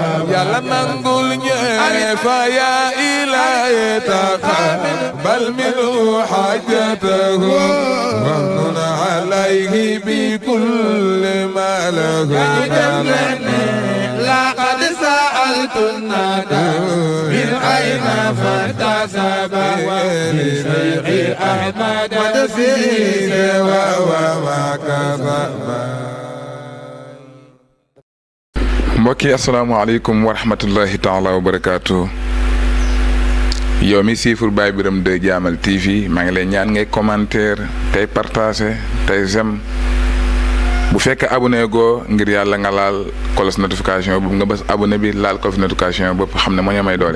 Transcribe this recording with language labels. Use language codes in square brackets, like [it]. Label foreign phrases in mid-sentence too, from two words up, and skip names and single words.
[ar] يلا نقول فيا إلهي تقبل منه حاجته وامن عليه بكل ما له لقد سألت الندى من أين فارتسب لشيخ أحمد مدسيس وهو ما كسب. [wo] mbokk yi [ar] السلام عليكم ورحمة الله تعالى وبركاته. [wo] yow mi siifur Baye Birame 2 Jaamal TV maa ngi lay ñaan ngay commentaire tey partager tey j'aime bu fekkee abonné goo ngir yàlla nga laal kolos notification bu nga bës abonné bi laal kolos notification bopp xam ne moo ñu may doole.